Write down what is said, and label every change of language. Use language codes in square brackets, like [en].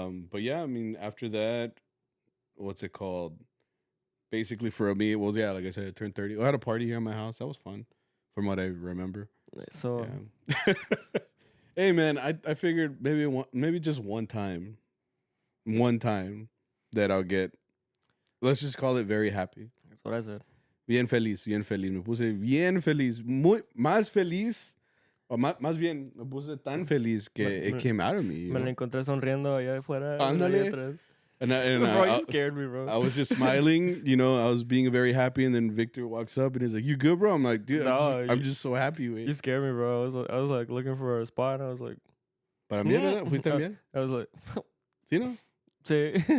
[en] But yeah, I mean, after that, what's it called? Basically, for me, it was, like I said, I turned 30. I had a party here at my house. That was fun. from what I remember. So Yeah. Hey man, I figured maybe just one time that I'll get. Let's just call it very happy. that's what I said. [es] Bien feliz, bien feliz. Me puse bien feliz, más feliz. O más bien, me puse tan feliz que [en] it came out of me. [es] Me lo encontré sonriendo allá afuera. Ándale. And [en] Bro, you scared me, bro. I was just smiling, you know, I was being very happy, and then Victor walks up and he's like, "You good, bro?" I'm like, "Dude, I'm just so happy." You scared me, bro. I was like looking for a spot, and I was like, [es] Para bien, ¿verdad? ¿Fuiste bien? [en] I was like, [es] ¿Sí, no? sí.